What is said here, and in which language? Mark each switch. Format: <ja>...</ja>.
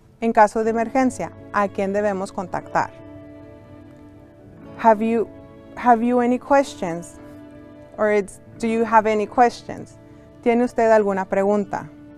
<es>En caso de emergencia, ¿a quién debemos contactar?</es> <en>Have you any questions? Or do you have any questions?</en> <es>¿Tiene usted alguna pregunta?</es>